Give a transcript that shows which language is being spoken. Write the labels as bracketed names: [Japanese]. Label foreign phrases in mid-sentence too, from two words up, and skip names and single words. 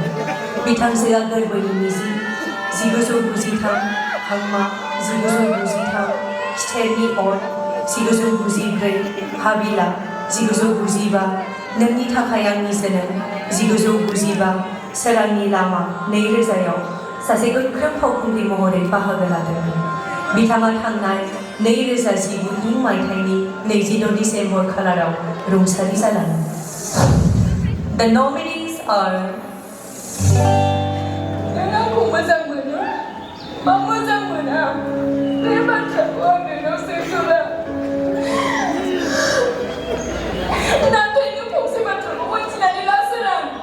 [Bodo] बिथांजोआ गोरबोनि मिजि 1993, हांमा 1993, खिथेरनि अर 1994, हाबिला 1995, नोंनि थाखाय आंनि जोनोम 1995, सोरांनि लामा 2000आव सासे गोख्रों फावखुंग्रि महरै बाहागो लादोंमोन। बिथाङा थांनाय 2019 इं मायथाइनि 26 डिसेम्बर खालाराव रुंसारि जालाङो। [English] The nominees are [Bodo] नों आंखौ मोजां मोनो मा मोजां मोना बे बाथ्राखौ आं नोंनाव सोंथ'ला। नाथाय नों फंसे बाथ्राखौ मिथिनानै ला सोरां।